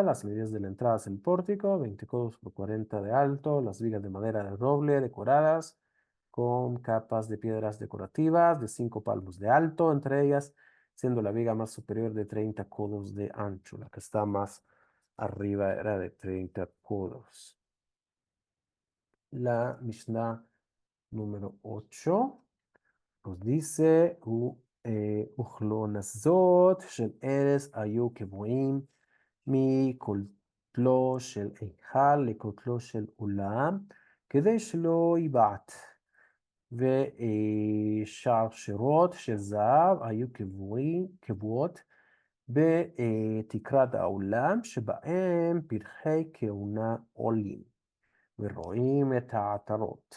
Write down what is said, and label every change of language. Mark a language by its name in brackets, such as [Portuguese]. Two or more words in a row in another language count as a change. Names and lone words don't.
[Spanish] Las medidas de la entrada es el pórtico, 20 codos por 40 de alto, las vigas de madera de roble decoradas con capas de piedras decorativas de 5 palmos de alto, entre ellas siendo la viga más superior de 30 codos de ancho. La que está más arriba era de 30 codos. La Mishnah número 8 nos dice, [Hebrew] וכלונזות של ארז היו קבועים מקוטלו של היכל לקוטלו של אולם, כדי שלא ייבעט. ושרשרות של זהב היו קבועות בתקרת האולם, שבהם פרחי כהונה עולים, ורואים את העטרות.